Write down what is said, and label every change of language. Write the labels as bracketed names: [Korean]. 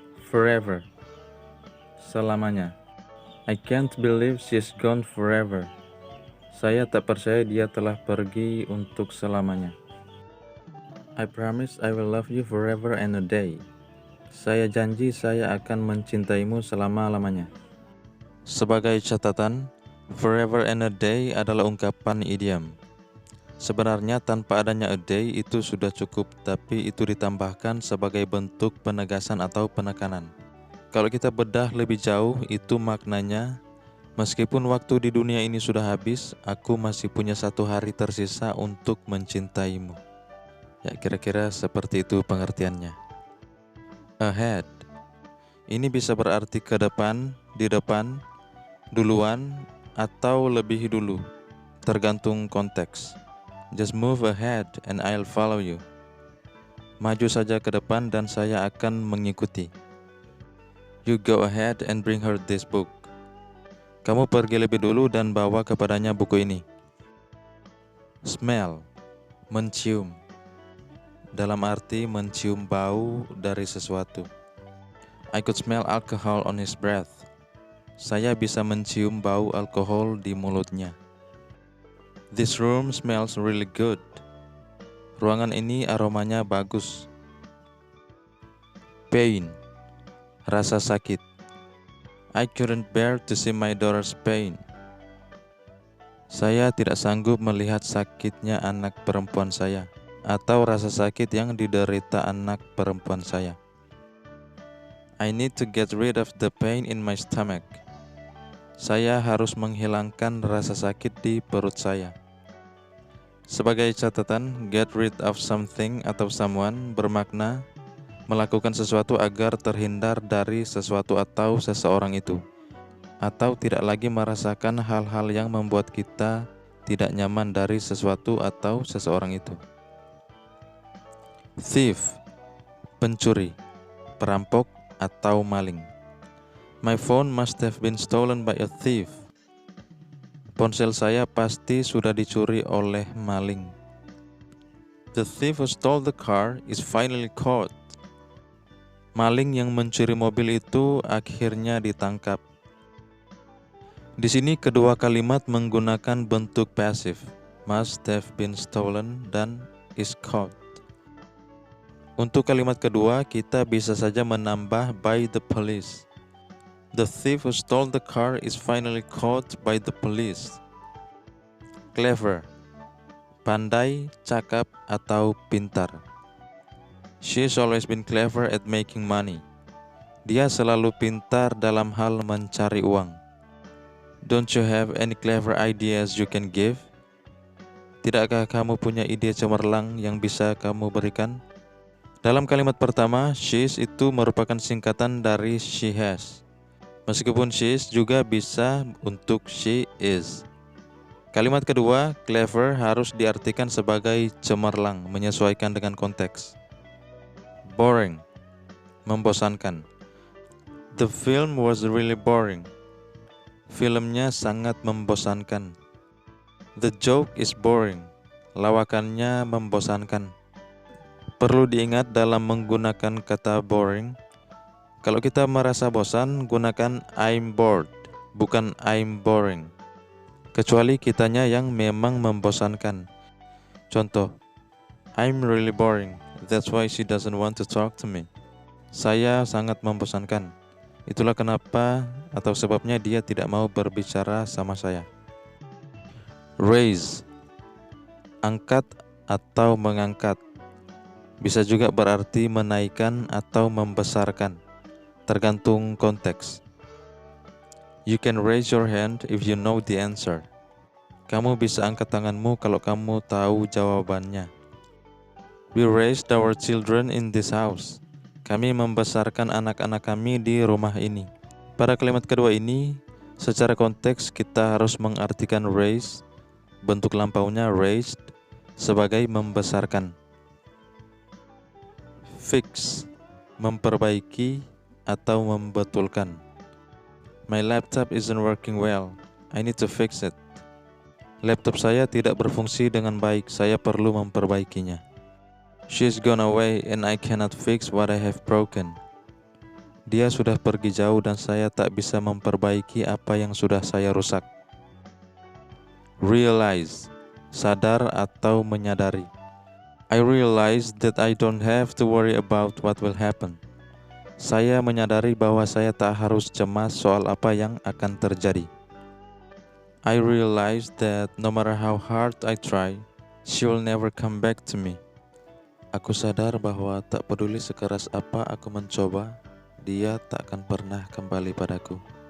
[English] Forever, selamanya. I can't believe she's gone forever. [Indonesian] Saya tak percaya dia telah pergi untuk selamanya. [English] I promise I will love you forever and a day. [Indonesian] Saya janji saya akan mencintaimu selama-lamanya. Sebagai catatan, [English] forever and a day [Indonesian] adalah ungkapan idiom. Sebenarnya tanpa adanya a day itu sudah cukup, tapi itu ditambahkan sebagai bentuk penegasan atau penekanan. Kalau kita bedah lebih jauh, itu maknanya, meskipun waktu di dunia ini sudah habis, aku masih punya 1 hari tersisa untuk mencintaimu. Ya, kira-kira seperti itu pengertiannya. Ahead. Ini bisa berarti ke depan, di depan, duluan, atau lebih dulu, tergantung konteks. [English] Just move ahead and I'll follow you. [Indonesian] Maju saja ke depan dan saya akan mengikuti. [English] You go ahead and bring her this book. [Indonesian] Kamu pergi lebih dulu dan bawa kepadanya buku ini. Smell, mencium. Dalam arti mencium bau dari sesuatu. [English] I could smell alcohol on his breath. [Indonesian] Saya bisa mencium bau alkohol di mulutnya. [English] This room smells really good. [Indonesian] Ruangan ini aromanya bagus. Pain, rasa sakit. [English] I couldn't bear to see my daughter's pain. [Indonesian] Saya tidak sanggup melihat sakitnya anak perempuan saya, atau rasa sakit yang diderita anak perempuan saya. [English] I need to get rid of the pain in my stomach. [Indonesian] Saya harus menghilangkan rasa sakit di perut saya. Sebagai catatan, [English] get rid of something [Indonesian] atau someone bermakna melakukan sesuatu agar terhindar dari sesuatu atau seseorang itu, atau tidak lagi merasakan hal-hal yang membuat kita tidak nyaman dari sesuatu atau seseorang itu. Thief, pencuri, perampok atau maling. [English] My phone must have been stolen by a thief. [Indonesian] Ponsel saya pasti sudah dicuri oleh maling. [English] The thief who stole the car is finally caught. [Indonesian] Maling yang mencuri mobil itu akhirnya ditangkap. Di sini kedua kalimat menggunakan bentuk pasif, [English] must have been stolen [Indonesian] dan [English] is caught. [Indonesian] Untuk kalimat kedua, kita bisa saja menambah [English] by the police. The thief who stole the car is finally caught by the police. [Indonesian] Clever, pandai, cakap, atau pintar. [English] She's always been clever at making money. [Indonesian] Dia selalu pintar dalam hal mencari uang. [English] Don't you have any clever ideas you can give? [Indonesian] Tidakkah kamu punya ide cemerlang yang bisa kamu berikan? Dalam kalimat pertama, she's itu merupakan singkatan dari [English] she has. [Indonesian] Meskipun she's juga bisa untuk she is. Kalimat kedua, clever, harus diartikan sebagai cemerlang, menyesuaikan dengan konteks. Boring, membosankan. [English] The film was really boring. [Indonesian] Filmnya sangat membosankan. [English] The joke is boring. [Indonesian] Lawakannya membosankan. Perlu diingat dalam menggunakan kata boring, kalau kita merasa bosan, gunakan [English] I'm bored, [Indonesian] bukan [English] I'm boring. [Indonesian] Kecuali kitanya yang memang membosankan. [English] Contoh, I'm really boring. That's why she doesn't want to talk to me. [Indonesian] Saya sangat membosankan. Itulah kenapa atau sebabnya dia tidak mau berbicara sama saya. Raise, angkat atau mengangkat. Bisa juga berarti menaikkan atau membesarkan. Tergantung konteks. [English] You can raise your hand if you know the answer. [Indonesian] Kamu bisa angkat tanganmu kalau kamu tahu jawabannya. [English] We raised our children in this house. [Indonesian] Kami membesarkan anak-anak kami di rumah ini. Pada kalimat kedua ini, secara konteks kita harus mengartikan raise, bentuk lampaunya raised, sebagai membesarkan. Fix, memperbaiki atau membetulkan. [English] My laptop isn't working well. I need to fix it. [Indonesian] Laptop saya tidak berfungsi dengan baik. Saya perlu memperbaikinya. [English] She's gone away and I cannot fix what I have broken. [Indonesian] Dia sudah pergi jauh dan saya tak bisa memperbaiki apa yang sudah saya rusak. Realize, sadar atau menyadari. [English] I realize that I don't have to worry about what will happen. [Indonesian] Saya menyadari bahwa saya tak harus cemas soal apa yang akan terjadi. [English] I realize that no matter how hard I try, she will never come back to me. [Indonesian] Aku sadar bahwa tak peduli sekeras apa aku mencoba, dia tak akan pernah kembali padaku.